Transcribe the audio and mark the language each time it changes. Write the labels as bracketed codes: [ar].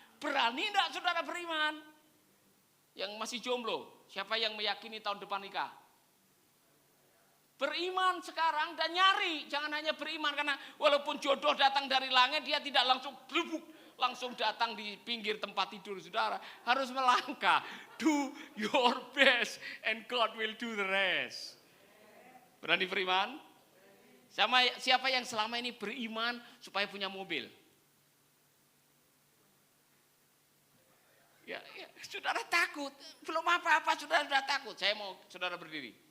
[id] Berani enggak saudara beriman? Yang masih jomblo, siapa yang meyakini tahun depan nikah? Beriman sekarang dan nyari. Jangan hanya beriman karena walaupun jodoh datang dari langit, dia tidak langsung datang di pinggir tempat tidur saudara. Harus melangkah. [en] Do your best and God will do the rest. [id] Berani beriman? Sama siapa yang selama ini beriman supaya punya mobil? Ya, saudara takut. Belum apa-apa saudara sudah takut. Saya mau saudara berdiri.